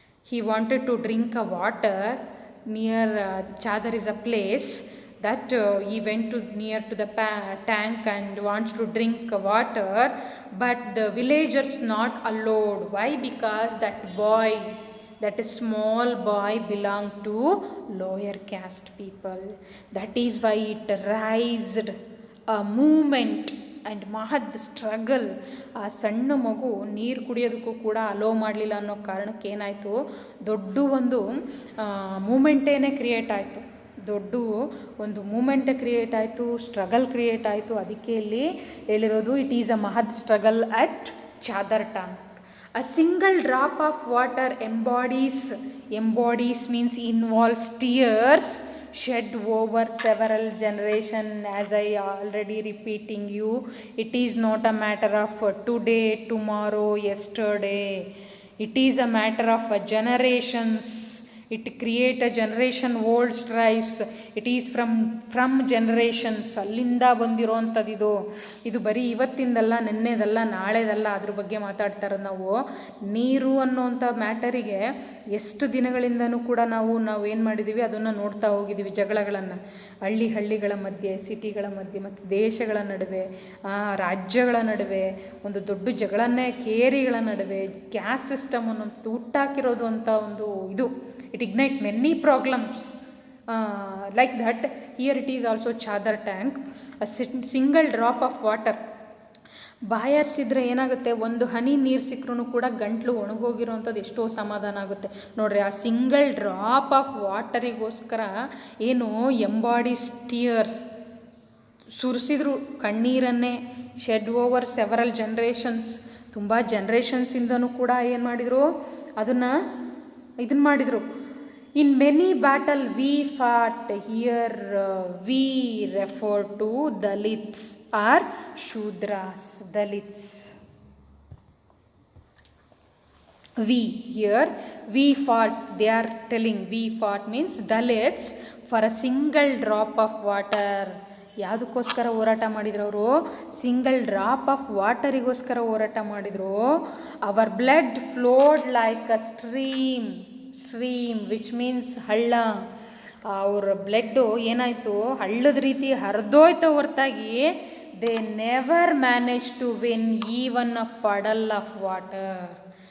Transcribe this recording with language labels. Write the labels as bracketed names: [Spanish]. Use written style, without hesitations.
[English] He wanted to drink a water near Chadar is a place that he went to near to the tank and wants to drink water, but the villagers not allowed. Why? Because that small boy belonged to lower caste people. That is why it raised a movement and mahad struggle. [Kannada] ಆ ಸಣ್ಣ ಮಗು ನೀರು ಕುಡಿಯೋದಕ್ಕೂ ಕೂಡ hello ಮಾಡಲಿಲ್ಲ ಅನ್ನೋ ಕಾರಣಕ್ಕೆ ಏನಾಯಿತು, ದೊಡ್ಡ ಒಂದು ಮೂಮೆಂಟೇನೆ ಕ್ರಿಯೇಟ್ ಆಯಿತು. ದೊಡ್ಡ ಒಂದು ಮೂಮೆಂಟ್ ಕ್ರಿಯೇಟ್ ಆಯಿತು, ಸ್ಟ್ರಗಲ್ ಕ್ರಿಯೇಟ್ ಆಯಿತು. ಅದಕ್ಕೆ ಇಲ್ಲಿ ಹೇಳಿರೋದು, [English] It is a Mahad struggle at Chavdar tank. A single drop of water embodies means involves tears shed over several generations. As I already repeating you, it is not a matter of today, tomorrow, yesterday. It is a matter of generations. It create a generation old strifes. It is from generations. [Kannada] ಅಲ್ಲಿಂದ ಬಂದಿರೋವಂಥದ್ದು ಇದು ಬರೀ ಇವತ್ತಿಂದಲ್ಲ, ನೆನ್ನೆದಲ್ಲ, ನಾಳೆದಲ್ಲ. ಅದ್ರ ಬಗ್ಗೆ ಮಾತಾಡ್ತಾ ಇರೋದು ನಾವು. ನೀರು ಅನ್ನೋವಂಥ ಮ್ಯಾಟರಿಗೆ ಎಷ್ಟು ದಿನಗಳಿಂದನೂ ಕೂಡ ನಾವು ಏನು ಮಾಡಿದ್ದೀವಿ, ಅದನ್ನು ನೋಡ್ತಾ ಹೋಗಿದ್ದೀವಿ. ಜಗಳಗಳನ್ನು ಹಳ್ಳಿಗಳ ಮಧ್ಯೆ, ಸಿಟಿಗಳ ಮಧ್ಯೆ ಮತ್ತು ದೇಶಗಳ ನಡುವೆ, ರಾಜ್ಯಗಳ ನಡುವೆ ಒಂದು ದೊಡ್ಡ ಜಗಳನ್ನೇ, ಕೇರಿಗಳ ನಡುವೆ, ಕ್ಯಾಸ್ಟ್ ಸಿಸ್ಟಮ್ ಅನ್ನೋದು ಹುಟ್ಟಾಕಿರೋದು ಅಂತ ಒಂದು ಇದು. [English] It ignite many problems like that. Here it is also Chadar tank. A single drop of water. [Kannada] ಬಾಯಾರಿಸಿದ್ರೆ ಏನಾಗುತ್ತೆ, ಒಂದು ಹನಿ ನೀರು ಸಿಕ್ಕರೂ ಕೂಡ ಗಂಟ್ಲು ಒಣಗೋಗಿರೋವಂಥದ್ದು ಎಷ್ಟೋ ಸಮಾಧಾನ ಆಗುತ್ತೆ ನೋಡ್ರಿ. ಆ ಸಿಂಗಲ್ ಡ್ರಾಪ್ ಆಫ್ ವಾಟರಿಗೋಸ್ಕರ ಏನು [English] embodies tears [Kannada] ಸುರಿಸಿದ್ರು ಕಣ್ಣೀರನ್ನೇ. [English] shed over several generations, [Kannada] ತುಂಬ ಜನ್ರೇಷನ್ಸಿಂದನೂ ಕೂಡ ಏನು ಮಾಡಿದರು, ಅದನ್ನು ಇದನ್ನು ಮಾಡಿದರು. [English] In many battle we fought. Here we refer to Dalits or Shudras. Dalits. We fought. They are telling we fought means Dalits for a single drop of water. [Kannada] ಯಾವುದಕ್ಕೋಸ್ಕರ ಹೋರಾಟ ಮಾಡಿದ್ರು ಅವರು? [English] single drop of ವಾಟರಿಗೋಸ್ಕರ [Kannada] ಹೋರಾಟ ಮಾಡಿದರು. [English] ಅವರ್ blood flowed like a stream which means ಹಳ್ಳ. [Kannada] ಅವ್ರ blood ಏನಾಯಿತು, ಹಳ್ಳದ ರೀತಿ ಹರಿದೋಯ್ತು ಹೊರತಾಗಿ [English] They never manage to win even a puddle of water.